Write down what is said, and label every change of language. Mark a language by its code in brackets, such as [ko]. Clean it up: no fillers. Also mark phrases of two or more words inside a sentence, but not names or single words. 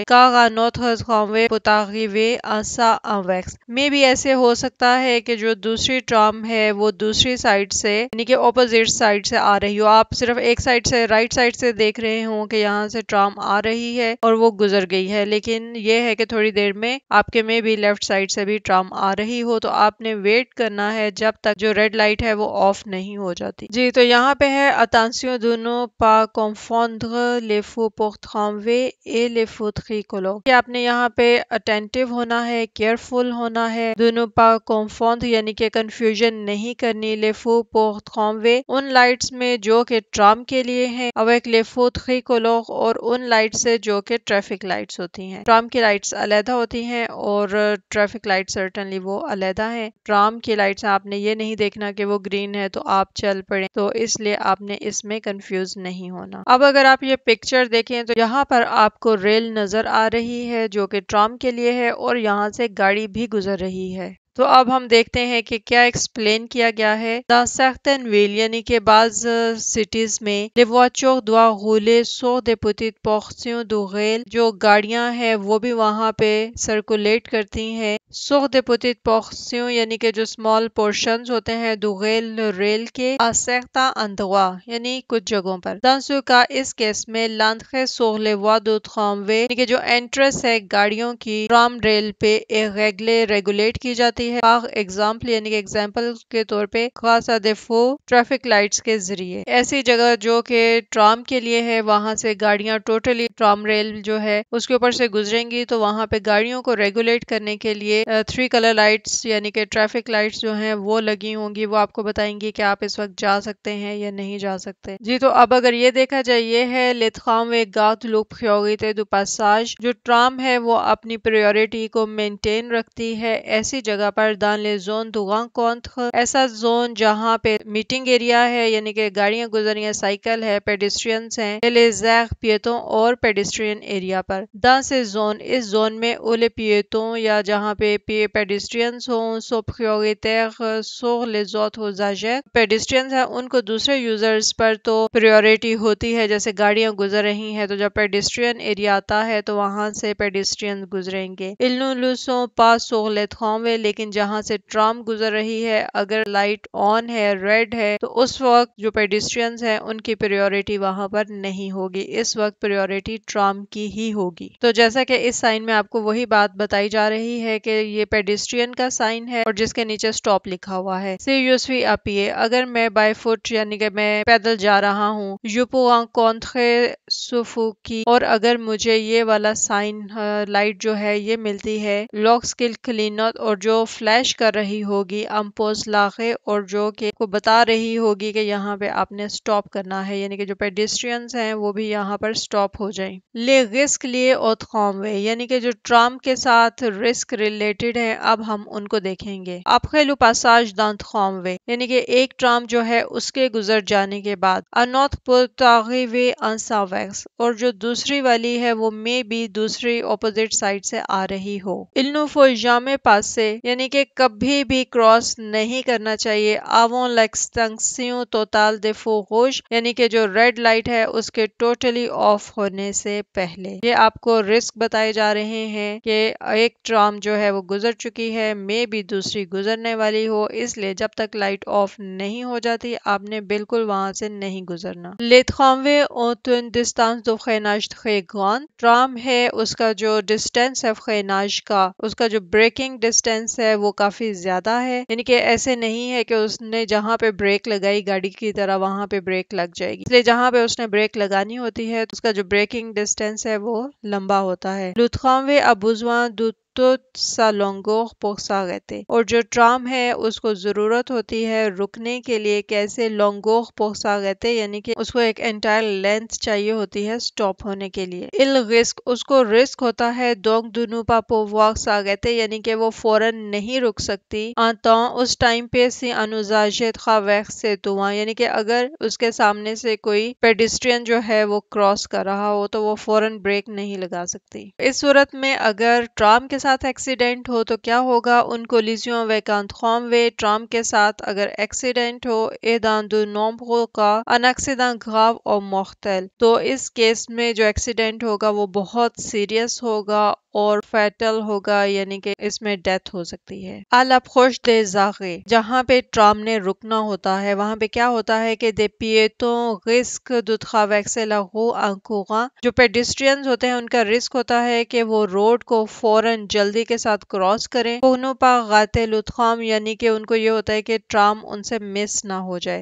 [ur] کاغا نوتھ خانوے پتاغیوے آسا انویکس میں بھی ایسے ہو سکتا ہے کہ جو دوسری ٹرام ہے وہ دوسری سائڈ سے یعنی کہ [en] opposite side [ur] سے آ رہی ہو، آپ صرف ایک سائڈ سے [en] right side [ur] سے دیکھ رہے ہوں کہ یہاں سے ٹرام آ رہی ہے اور وہ گزر گئی ہے، لیکن یہ ہے کہ تھوڑی دیر میں آپ کے میں بھی [en] left side [ur] سے بھی ٹرام آ رہی ہو، تو آپ نے ویٹ کرنا ہے جب تک جو [en] red light [ur] ہے وہ آف نہیں ہو جاتی۔ جی تو یہاں پہ ہے [fr] attention de ne pas confondre les feux pour tramway et les feux tricolores، [ur] کہ آپ نے یہاں پہ attentive ہونا ہے، کیئرفل ہونا ہے، [fr] de ne pas confondre [ur] یعنی کہ کنفیوژن نہیں کرنی [fr] les feux pour tramway [ur] ان لائٹس میں جو کہ ٹرام کے لیے ہیں [fr] avec les feux tricolores [ur] اور ان لائٹ سے جو کہ [en] traffic lights [ur] ہوتی ہیں۔ ٹرام کی لائٹس علیحدہ ہوتی ہیں اور [en] traffic light certainly [ur] وہ علیحدہ ہیں۔ ٹرام کی لائٹس آپ نے یہ نہیں دیکھنا کہ وہ گرین ہے تو آپ چل پڑیں، تو اس لیے آپ نے اس میں کنفیوز نہیں ہونا۔ اب اگر آپ یہ پکچر دیکھیں تو یہاں پر آپ کو ریل نظر آ رہی ہے جو کہ ٹرام کے لیے ہے اور یہاں سے گاڑی بھی گزر رہی ہے۔ تو اب ہم دیکھتے ہیں کہ کیا ایکسپلین کیا گیا ہے۔ [fr] Dans certaines villes [ur] یعنی کہ بعض سٹیز میں [fr] les voitures doivent rouler sur des petites portions de rail [ur] جو گاڑیاں ہیں وہ بھی وہاں پہ سرکولیٹ کرتی ہیں۔ [fr] sur des petites portions [ur] یعنی کہ جو [en] small portions [ur] ہوتے ہیں [fr] de rail [ur] ریل کے [fr] à certains endroits [ur] یعنی کچھ جگہوں پر۔ [fr] dans ce cas [ur] اس کیس میں [fr] l'entrée sur les voies de tramway [ur] یعنی کہ جو انٹرس ہے گاڑیوں کی [en] tram rail [ur] پہ ریگولیٹ کی جاتی ہے [fr] par example [ur] یعنی کہ ایگزامپل کے طور پہ [fr] grâce à des feux [en] traffic lights [ur] کے ذریعے۔ ایسی جگہ جو کہ ٹرام کے لیے ہے وہاں سے گاڑیاں ٹوٹلی [en] tram rail [ur] جو ہے اس کے اوپر سے گزریں گی تو وہاں پہ گاڑیوں کو ریگولیٹ کرنے کے لیے 3 [en] color lights [ur] یعنی کہ [en] traffic lights [ur] جو ہیں وہ لگی ہوں گی، وہ آپ کو بتائیں گی کہ آپ اس وقت جا سکتے ہیں یا نہیں جا سکتے۔ جی تو اب اگر یہ دیکھا جائے یہ ہے [fr] les tramways gardent la priorité du passage [ur] جو ٹرام ہے وہ اپنی پریورٹی کو مینٹین رکھتی ہے ایسی جگہ پر [fr] dans les zones de rencontre [ur] ایسا زون جہاں پہ [en] meeting area [ur] ہے یعنی کہ گاڑیاں گزر رہی ہیں، سائیکل ہے، پیڈسٹرینز ہیں، [fr] les aires piétons [ur] اور [en] pedestrian area [ur] پر۔ [fr] dans ces zones [ur] اس زون میں [fr] où les piétons [ur] یا جہاں پہ پیڈسٹرینز ہوں [fr] sont prioritaires sur les autres usagers [ur] پیڈسٹرینز ہیں ان کو دوسرے یوزرز پر تو پریورٹی ہوتی ہے، جیسے گاڑیاں گزر رہی ہیں تو جب [en] pedestrian area [ur] آتا ہے تو وہاں سے پیڈسٹرین گزریں گے۔ [fr] ils ne le sont pas sur les tramways [ur] لیکن جہاں سے ٹرام گزر رہی ہے اگر [en] light on [ur] ہے، ریڈ ہے، تو اس وقت جو پیڈسٹرینز ہیں ان کی پریورٹی وہاں پر نہیں ہوگی، اس وقت پریورٹی ٹرام کی ہی ہوگی۔ تو جیسا کہ اس سائن میں آپ کو وہی بات بتائی جا رہی ہے کہ یہ پیڈسٹرین کا سائن ہے اور جس کے نیچے سٹاپ لکھا ہوا ہے۔ [fr] si je suis à pied [ur] اگر میں [en] by foot [ur] یعنی کہ میں پیدل جا رہا ہوں [fr] je peux rencontrer ce feu qui [ur] اور اگر مجھے یہ والا [en] sign light [ur] جو ہے یہ ملتی ہے [fr] lorsqu'il clignote [ur] اور جو فلیش کر رہی ہوگی [fr] impose l'arrêt [ur] اور جو کہ کو بتا رہی ہوگی کہ یہاں پہ آپ نے سٹاپ کرنا ہے یعنی کہ جو پیڈسٹرینز ہیں وہ بھی یہاں پر سٹاپ ہو جائیں۔ [fr] les risques liés au tramway [ur] یعنی کہ جو ٹرام کے ساتھ [en] risk related [ur] ہیں اب ہم ان کو دیکھیں گے۔ [fr] après le passage d'un tramway [ur] یعنی کہ ایک ٹرام جو ہے اس کے گزر جانے کے بعد [fr] un autre peut arriver en s'inverse [ur] اور جو دوسری والی ہے وہ میں بھی دوسری [en] opposite side [ur] سے آ رہی ہو۔ [fr] il ne faut jamais passer [ur] یعنی کہ کبھی بھی کراس نہیں کرنا چاہیے [fr] avant l'extinction totale des feux rouges [ur] یعنی کہ جو [en] red light [ur] ہے اس کے ٹوٹلی آف ہونے سے پہلے۔ یہ آپ کو رسک بتائے جا رہے ہیں کہ ایک ٹرام جو ہے وہ گزر چکی ہے، میں بھی دوسری گزرنے والی ہو، اس لیے جب تک [en] light off [ur] نہیں ہو جاتی آپ نے بالکل وہاں سے نہیں گزرنا۔ [fr] les tramways ont une distance de freinage très grande [ur] ٹرام ہے اس کا جو ڈسٹینس ہے فریناج کا اس کا جو [en] braking distance [ur] ہے وہ کافی زیادہ ہے، یعنی کہ ایسے نہیں ہے کہ اس نے جہاں پہ بریک لگائی گاڑی کی طرح وہاں پہ بریک لگ جائے گی، اس لیے جہاں پہ اس نے بریک لگانی ہوتی ہے اس کا جو [en] braking distance [ur] ہے وہ لمبا ہوتا ہے۔ [fr] le tramway a besoin de toute sa longueur pour s'arrêter [ur] اور جو ٹرام ہے اس کو ضرورت ہوتی ہے رکنے کے لیے کیسے [fr] longueur pour s'arrêter [ur] یعنی کہ اس کو ایک [en] entire length [ur] چاہیے ہوتی ہے سٹاپ ہونے کے لیے۔ [fr] il risque [ur] اس کو رسک ہوتا ہے [fr] donc de ne pas pouvoir s'arrêter [ur] یعنی کہ وہ فوراً نہیں رک سکتی [fr] en temps [ur] اس ٹائم پہ [fr] si un usager traverse devant [ur] یعنی کہ اگر اس کے سامنے سے کوئی پیڈسٹرین جو ہے وہ کراس کر رہا ہو تو وہ فوراً بریک نہیں لگا سکتی۔ اس صورت میں اگر ٹرام کے ساتھ ایکسیڈنٹ ہو تو کیا ہوگا ان [fr] collisions avec un tramway [ur] ٹرام کے ساتھ اگر ایکسیڈنٹ ہو [fr] et dans de nombreux cas un accident grave ou mortel [ur] تو اس کیس میں جو ایکسیڈنٹ ہوگا وہ بہت سیریس ہوگا اور فیٹل ہوگا یعنی کہ اس میں ڈیتھ ہو سکتی ہے۔ [fr] à l'approche des arrêts [ur] جہاں پہ ٹرام نے رکنا ہوتا ہے وہاں پہ کیا ہوتا ہے کہ [fr] des piétons risquent de traverser la rue en courant [ur] جو پیڈسٹرینز ہوتے ہیں ان کا رسک ہوتا ہے کہ وہ روڈ کو فوراً جلدی کے ساتھ کراس کریں [fr] pour ne pas rater le tram [ur] یعنی کہ ان کو یہ ہوتا ہے کہ ٹرام ان سے مس نہ ہو جائے۔